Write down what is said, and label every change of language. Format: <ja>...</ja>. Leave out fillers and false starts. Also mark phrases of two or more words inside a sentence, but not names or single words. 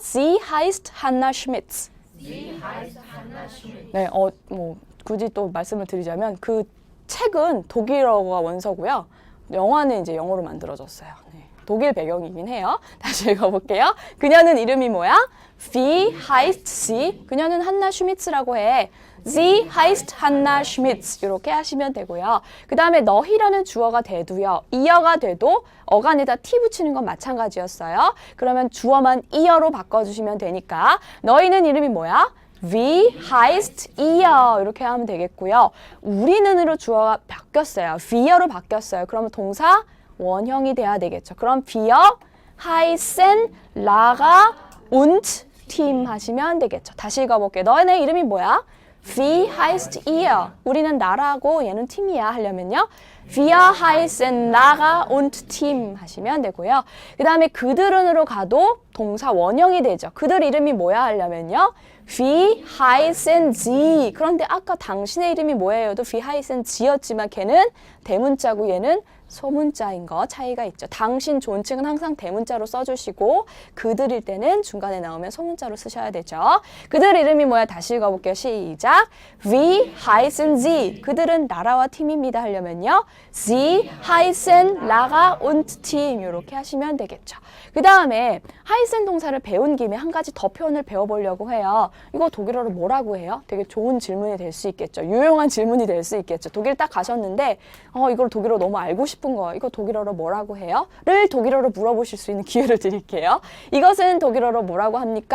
<de>Sie heißt Hannah Schmitz.</de> <ko>네, 뭐 굳이 또 말씀을 드리자면 그 책은 독일어가 원서고요. 영화는 이제 영어로 만들어졌어요. 네, 독일 배경이긴 해요. 다시 읽어볼게요. 그녀는 이름이 뭐야?</ko> <de>Wie heißt sie?</de> <ko>그녀는 한나 슈미츠라고 해.</ko> <de>Sie heißt Hannah Schmitz.</de> <ko>이렇게 하시면 되고요. 그 다음에 너희라는 주어가 돼도요. 이어가 돼도 어간에다 t 붙이는 건 마찬가지였어요. 그러면 주어만 이어로 바꿔주시면 되니까 너희는 이름이 뭐야?</ko> <de>Wie heißt ihr?</de> <ko>이렇게 하면 되겠고요. 우리는으로 주어가 바뀌었어요. wir로 바뀌었어요. 그러면 동사 원형이 돼야 되겠죠. 그럼</ko> <de>wir heißen Lara und Tim</de> <ko>하시면 되겠죠. 다시 읽어볼게요. 너네 이름이 뭐야?</ko> <de>Wie heißt ihr?</de> <ko>우리는 나라고 얘는 팀이야 하려면요.</ko> <de>Wir heißen Lara und Tim</de> <ko>하시면 되고요. 그 다음에 그들은으로 가도 동사 원형이 되죠. 그들 이름이 뭐야 하려면요.</ko> <de>Wie heißen sie?</de> <ko>그런데 아까 당신의 이름이 뭐예요도</ko> <de>Wie heißen sie</de> <ko>였지만 걔는 대문자고 얘는 소문자인 거 차이가 있죠. 당신 존칭은 항상 대문자로 써주시고 그들일 때는 중간에 나오면 소문자로 쓰셔야 되죠. 그들 이름이 뭐야? 다시 읽어볼게요. 시작.</ko> <de>Wie heißen sie?</de> <ko>그들은 나라와 팀입니다 하려면요.</ko> <de>Sie heißen Lara und Tim</de> <ko>이렇게 하시면 되겠죠. 그 다음에 heißen 동사를 배운 김에 한 가지 더 표현을 배워보려고 해요. 이거 독일어로 뭐라고 해요? 되게 좋은 질문이 될 수 있겠죠. 유용한 질문이 될 수 있겠죠. 독일 딱 가셨는데 이걸 독일어 너무 알고 싶은 거 이거 독일어로 뭐라고 해요? 를 독일어로 물어보실 수 있는 기회를 드릴게요. 이것은 독일어로 뭐라고 합니까?</ko>